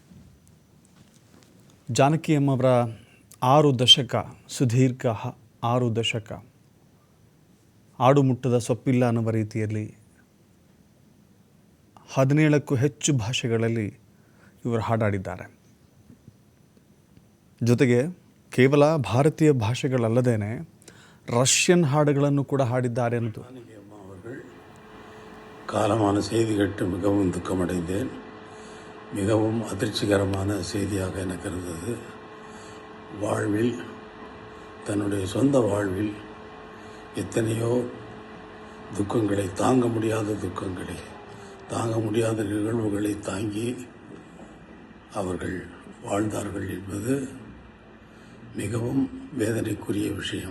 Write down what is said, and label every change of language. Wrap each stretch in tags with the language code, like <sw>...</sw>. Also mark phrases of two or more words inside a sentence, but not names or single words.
<kn>ಜಾನಕಿ ಅಮ್ಮವರ 6 ದಶಕ, ಸುದೀರ್ಘ 6 ದಶಕ, ಆಡು ಮುಟ್ಟದ ಸೊಪ್ಪಿಲ್ಲ ಅನ್ನುವ ರೀತಿಯಲ್ಲಿ 17ಕ್ಕೂ ಹೆಚ್ಚು ಭಾಷೆಗಳಲ್ಲಿ ಇವರು ಹಾಡಾಡಿದ್ದಾರೆ. ಜೊತೆಗೆ ಕೇವಲ ಭಾರತೀಯ ಭಾಷೆಗಳಲ್ಲದೇನೆ ரஷ்யன் ಹಾಡುಗಳನ್ನು கூட ಹಾಡಿದ್ದಾರೆ ಅನ್ನೋದು.</kn> <ta>அவர்கள் காலமான செய்தி கேட்டு மிகவும் துக்கமடைந்தேன். மிகவும் அதிர்ச்சிகரமான செய்தியாக எனக்கு இருந்தது. வாழ்வில், தன்னுடைய சொந்த வாழ்வில் எத்தனையோ துக்கங்களை, தாங்க முடியாத துக்கங்களை, தாங்க முடியாத நிகழ்வுகளை தாங்கி அவர்கள் வாழ்ந்தார்கள் என்பது மிகவும் வேதனைக்குரிய விஷயம்.</ta>